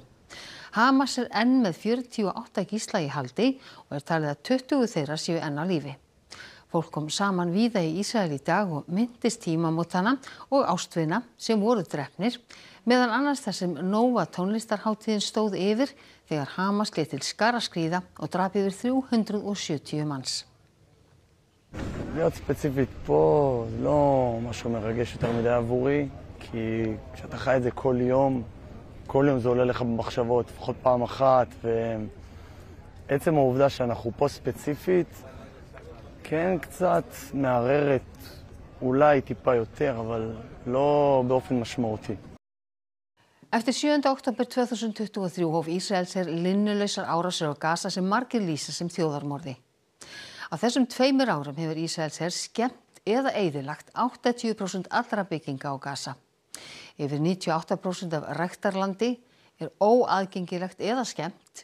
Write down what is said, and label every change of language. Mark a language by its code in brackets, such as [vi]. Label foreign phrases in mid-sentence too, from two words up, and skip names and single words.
[is] Hamas enn með 48 gísla í haldi og talið að 20 þeirra séu enn á lífi. Fólk kom saman víða í Ísrael í dag og minntist tímamótanna og ástvina sem voru drepnir, meðal annars þar sem Nóa tónlistarhátíðin stóð yfir þegar Hamas lét til skara skríða og drap yfir 370 manns. [he] להיות ספציפית פה זה לא משהו מרגש יותר מדי עבורי, כי כשאתה חי את זה כל יום זה עולה לך במחשבות, לפחות פעם אחת, ועצם העובדה שאנחנו פה ספציפית, כן קצת מערערת, אולי טיפה יותר, אבל לא באופן משמעותי. [is] Eftir 7. október 2023 hóf Ísraelsher linnulausar árásir á Gaza sem margir lýsa sem þjóðarmorði. Á þessum 2 árum hefur Ísraelsher skemmt eða eyðilagt 80% allra bygginga á Gaza. Yfir 98% af ræktarlandi óaðgengilegt eða skemmt.